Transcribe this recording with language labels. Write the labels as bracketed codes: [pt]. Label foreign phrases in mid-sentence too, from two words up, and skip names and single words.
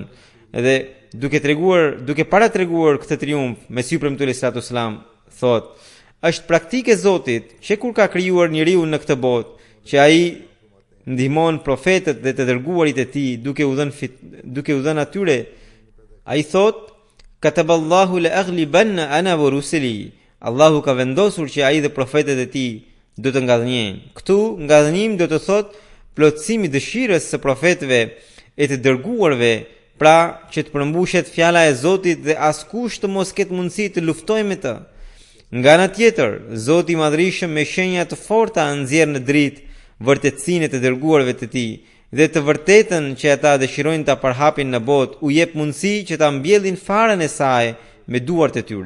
[sq] Dhe duke paratreguar këtë triumf, Mesihu ibn Islam thotë, është praktikë e Zotit që kur ka krijuar njeriu në këtë botë, që ai ndihmon profetët dhe të dërguarit e tij duke u dhënë atyre. Ai thotë, [ar] كتب الله لأغلبن أنا ورسلي. [sq] Allahu ka vendosur që ai dhe profetët e tij do të ngadhnjejnë. Këtu ngadhnim do të thotë plotësimi i dëshirës së profetëve e të dërguarve, pra që të përmbushet fjala e Zotit dhe askush të mos ketë mundësi të luftojë me të. Nga ana tjetër, Zoti i Madhërisëm me shenja të forta nxjerr në dritë vërtetësinë e të dërguarve të tij dhe të vërtetën që ata dëshirojnë ta përhapin në botë, u jep mundësi që ta mbjellin farën e saj me duart e tyre.